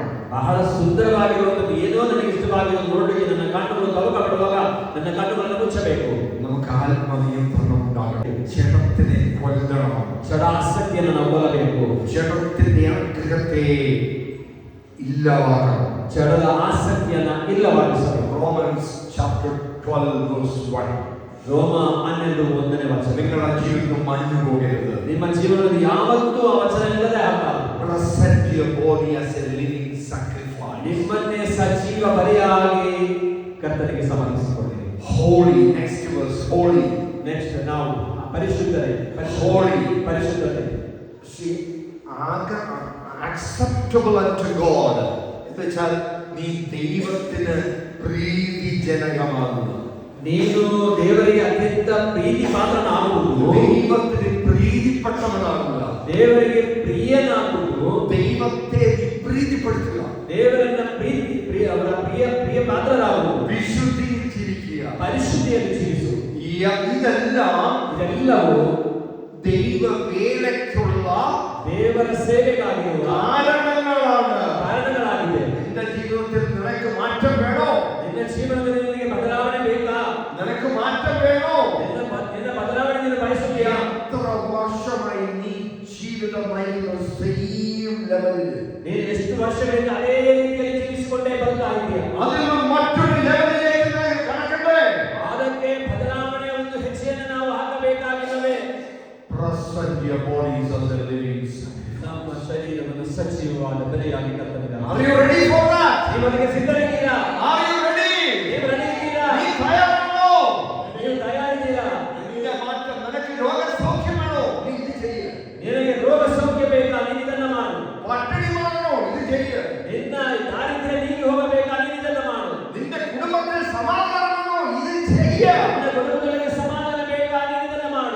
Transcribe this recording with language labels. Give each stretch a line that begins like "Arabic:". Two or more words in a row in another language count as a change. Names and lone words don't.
Kannada: ಬಹಳ ಸುಂದರವಾಗಿರುವಂಥದ್ದು ಏನೋ ನನಗೆ ಇಷ್ಟವಾಗಿರೋದು ನೋಡಲಿಕ್ಕೆ ನನ್ನ ಕಣ್ಣುಗಳು ತಲುಪപ്പെടുವಾಗ ನನ್ನ ಕಣ್ಣುಗಳನ್ನು ಮುಚ್ಚಬೇಕು.
Malayalam: നമുക്ക് ആത്മനിയന്ത്രണം ഉണ്ടാകട്ടെ. ജഡത്തിനെ കൊല്ലണം.
Kannada: ಜಡ ಆಸಕ್ತಿಯನ್ನು ನಾವು ಕೊಲ್ಲಬೇಕು.
Malayalam: ജഡത്തിന്റെ ആഗ്രഹത്തെ ഇല്ലാതാക്കണം.
Kannada: ಜಡದ ಆಸಕ್ತಿಯನ್ನ ಇಲ್ಲವಾಗಿಸಬೇಕು.
English: Romans chapter 12 verse 1.
Kannada: ರೋಮ 12:1 ವಚನ.
Malayalam: നിങ്ങളുടെ ജീവിതം മഞ്ഞു പോകരുത്.
Kannada: ನಿಮ್ಮ ಜೀವನದಲ್ಲಿ ಯಾವತ್ತೂ ಆ ವಚನ ಇಲ್ಲದೆ ಆಗಬಾರದು.
English: Present your body as a living sacrifice.
Kannada: ನಿಮ್ಮನ್ನೇ ಸಜೀವ ಬಲಿಯಾಗಿ ಕರ್ತನಿಗೆ ಸಮರ್ಪಿಸಿಕೊಳ್ಳಿ.
English: Holy, next verse, holy.
Kannada: ನೆಕ್ಸ್ಟ್ ನಾವು ಪರಿಶುದ್ಧತೆ,
English: Holy.
Kannada: ಪರಿಶುದ್ಧತೆ.
English: See, acceptable unto God.
Malayalam: എന്നുവെച്ചാൽ നീ ദൈവത്തിന് പ്രീതിജനകമാകുന്നു.
Kannada: ನೀನು ದೇವರಿಗೆ ಅತ್ಯಂತ ಪ್ರೀತಿ ಪಾತ್ರನಾಗುವುದು,
Malayalam: ദൈവത്തിന് പ്രീതിപ്പെട്ടവനാകുക,
Kannada: ದೇವರಿಗೆ ಪ್ರಿಯನಾಗುವುದು,
Malayalam: ദൈവത്തെ പ്രീതിപ്പെടുത്തുക,
Kannada: ದೇವರನ್ನ ಅವರ ಪ್ರಿಯ ಪಾತ್ರರಾಗುವುದು,
Malayalam: വിശുദ്ധീകരിച്ചിരിക്കുക,
Kannada: ಪರಿಶುದ್ಧಿಯಲ್ಲಿ ಜೀವಿಸು.
Malayalam: ഇതെല്ലവೂ ദൈവ വേലയ്ക്കുള്ള
Kannada: ದೇವರ ಸೇವೆಗಾಗಿರುವ ಕಾರಣಗಳಾಗಿದೆ.
Malayalam: നിന്റെ ജീവിതത്തിൽ നിനക്ക് മാറ്റം വേണോ?
Kannada: ನಿನ್ನ ಜೀವನದಲ್ಲಿ ನಿನಗೆ ಬದಲಾವಣೆ ಬೇಕಾ?
Malayalam: നിനക്ക് മാറ്റം വേണോ?
Kannada: ನಿನ್ನ ಬದಲಾವಣೆ ನೀನು ಬಯಸುತ್ತೀಯಾ?
Malayalam: എത്ര വർഷമായി നീ ജീവിതമായിരുന്ന
English: same level,
Kannada: ನೀನು ಎಷ್ಟು ವರ್ಷಗಳಿಂದ ಅದೇ ರೀತಿಯಲ್ಲಿ ಜೀವಿಸಿಕೊಂಡೇ ಬರ್ತಾ ಇದೆಯಾ?
Malayalam: അതിൽ മറ്റൊരു ലെവലിലേക്ക് കടക്കണ്ടേ?
Kannada: ಅದಕ್ಕೆ ಬದಲಾವಣೆಯ ಒಂದು ಹೆಜ್ಜೆಯನ್ನು ನಾವು ಹಾಕಬೇಕಾಗಿಲ್ಲವೇ?
English: Present your bodies as a living sacrifice.
Kannada: ನಮ್ಮ ಶರೀರವನ್ನು ಸಜೀವವಾದ ಬಲಿಯಾಗಿ ಕರ್ತನಿಗೆ.
English: Are you ready for that?
Kannada: ನೀವು ಅದಕ್ಕೆ ಸಿದ್ಧರಿದ್ದೀರಾ?
English: Are you ready?
Kannada: ನೀವು ರೆಡಿ ಇದ್ದೀರಾ?
Malayalam: നീ തയ്യാറാണോ?
Kannada: ನೀವು ತಯಾರಿದ್ದೀರಾ?
Malayalam: നിന്റെ മാറ്റം, നിനക്ക് രോഗസൗഖ്യം വേണോ? നീ ഇത് ചെയ്യ്.
Kannada: ನಿನಗೆ ರೋಗ ಸೌಖ್ಯ ಬೇಕಾ? ನೀನು ಇದನ್ನು ಮಾಡು.
Malayalam: പട്ടിണി മാറണോ? ഇത് ചെയ്യ്.
Kannada: ನಿನ್ನ ದಾರಿದ್ರ್ಯ ನೀಗಿ ಹೋಗಬೇಕಾ? ನೀನು ಇದನ್ನು ಮಾಡು.
Malayalam: നിന്റെ കുടുംബത്തിൽ സമാധാനം വേണോ? ഇത് ചെയ്യ്.
Kannada: ನಿನ್ನ ಕುಟುಂಬದೊಳಗೆ ಸಮಾಧಾನ ಬೇಕಾ? ನೀನು ಇದನ್ನು ಮಾಡು.